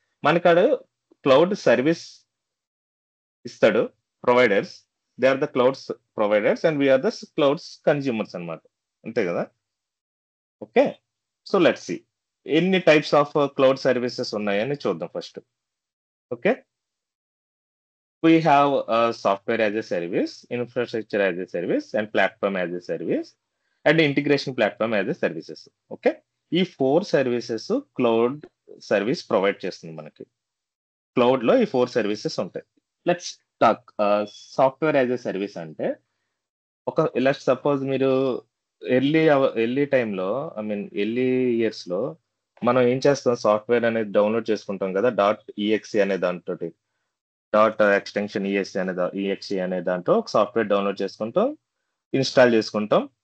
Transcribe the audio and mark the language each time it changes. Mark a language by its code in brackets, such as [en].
[en] మనకాడు cloud service ఇస్తాడు providers, they are the clouds providers and we are the clouds consumers [te] అన్నమాట, అంతే కదా. [en] Okay. So let's see ఎన్ని types of cloud services [te] ఉన్నాయని చూద్దాం [en] First. Okay. We have software as a service, infrastructure as a service, and platform as a service, and integration platform as a services. Okay. [te] ఈ 4 services cloud service provide చేస్తుంది మనకి. Cloud లో ఈ 4 services ఉంటాయి. [en] let's talk software as a service [te] అంటే, let's suppose మీరు early టైంలో, I mean early years లో మనం ఏం చేస్తాం, సాఫ్ట్వేర్ అనేది డౌన్లోడ్ చేసుకుంటాం కదా, .exe అనే దాంతో, ఎక్స్టెన్షన్ EXE అనే దాంట్లో ఒక సాఫ్ట్వేర్ డౌన్లోడ్ చేసుకుంటాం, ఇన్స్టాల్ చేసుకుంటాం.